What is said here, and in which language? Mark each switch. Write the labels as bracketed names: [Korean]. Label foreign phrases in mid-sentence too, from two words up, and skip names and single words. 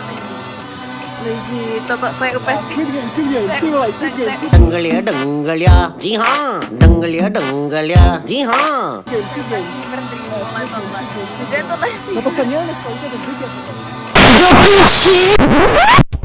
[Czech] Lidi, to je úplně [Hindi] डंगलिया डंगलिया जी हाँ डंगलिया डंगलिया जी हाँ [Czech] No to jsem měl dneska, už je to